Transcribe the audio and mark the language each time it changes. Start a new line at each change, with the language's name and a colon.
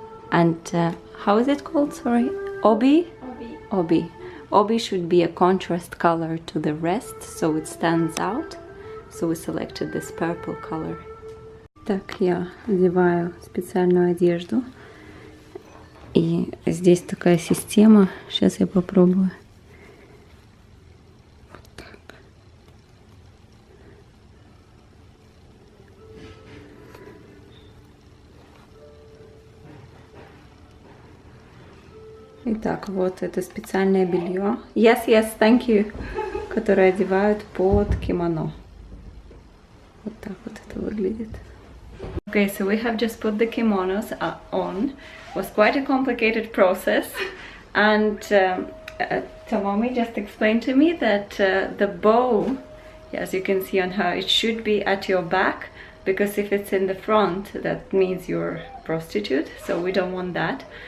English: And how is it called? Sorry, obi? Obi. Obi should be a contrast color to the rest, so it stands out. So we selected this purple color.
Russian: Так, я одеваю специальную одежду. И здесь такая система. Сейчас я попробую. Итак, вот это специальное белье.
English: Yes, yes, thank you.
Russian: Которое одевают под кимоно. Вот так вот это выглядит.
English: Okay, so we have just put the kimonos on. It was quite a complicated process. And Tomomi just explained to me that the bow, as you can see on her, it should be at your back. Because if it's in the front, that means you're a prostitute. So we don't want that.